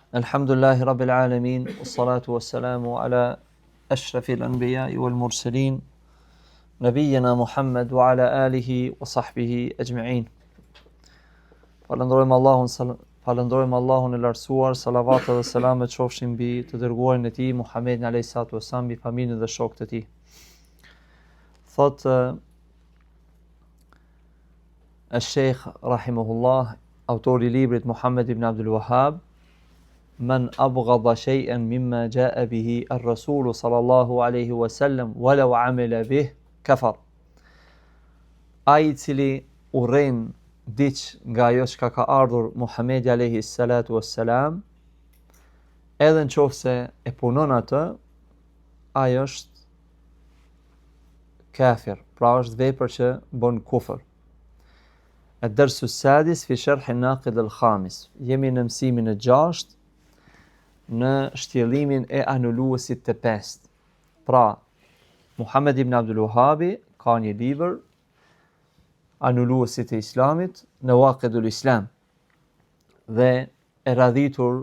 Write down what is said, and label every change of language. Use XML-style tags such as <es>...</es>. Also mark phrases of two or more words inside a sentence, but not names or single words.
<ar>الحمد لله رب العالمين والصلاة والسلام على أشرف الأنبياء والمرسلين نبينا محمد وعلى آله وصحبه أجمعين.</ar> <sq>Falënderojmë Allahun e lartësuar, salavatet dhe selamet qofshin mbi të dërguarin e tij Muhammedin</sq> <ar>عليه الصلاة والسلام,</ar> <sq>mbi familjen dhe shokët e tij. Thot al-Sheikh rahimahullah, autori i librit Muhammad ibn Abdul Wahhab,</sq> <ar>من أبغض شيئا مما جاء به الرسول صلى الله عليه وسلم ولو عمل به كفر.</ar> <sq>Ai cili urren diç nga ajo që ka ardhur Muhamedi</sq> <ar>عليه الصلاة والسلام,</ar> <sq>edhe nëse e punon atë, ai është kafir, pra është vepër që bën kufër.</sq> <ar>الدرس السادس في شرح الناقد الخامس.</ar> <sq>Jemi në mësimin e 6 në shtjellimin e anuluesit të pestë. Pra, Muhammed ibn Abdul Wahhabi ka një libër, Anuluesit e Islamit, Nawaqidul Islam, dhe e radhitur</sq>